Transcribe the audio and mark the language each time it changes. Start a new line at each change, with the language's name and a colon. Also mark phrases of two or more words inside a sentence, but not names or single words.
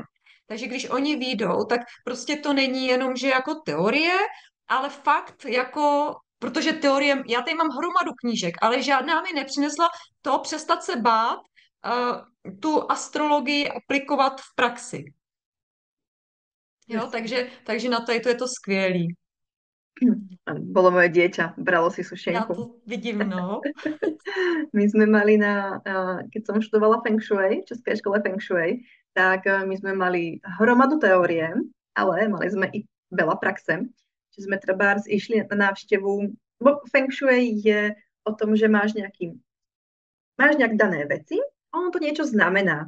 Czech: Takže když oni výjdou, tak prostě to není jenom, že jako teorie, ale fakt jako, protože teorie, já tady mám hromadu knížek, ale žádná mi nepřinesla to přestat se bát, tu astrologii aplikovat v praxi. Jo, takže na to je to skvělý.
Slovak: Bolo moje dieťa, bralo si
Czech: Já sušenku. to vidím, no.
Slovak: My sme mali keď som študovala Feng Shui, v Českej škole Feng Shui, tak my sme mali hromadu teórie, ale mali sme i veľa praxe. Čiže sme trebárs išli na návštevu, bo Feng Shui je o tom, že máš nejak dané veci, a ono to niečo znamená.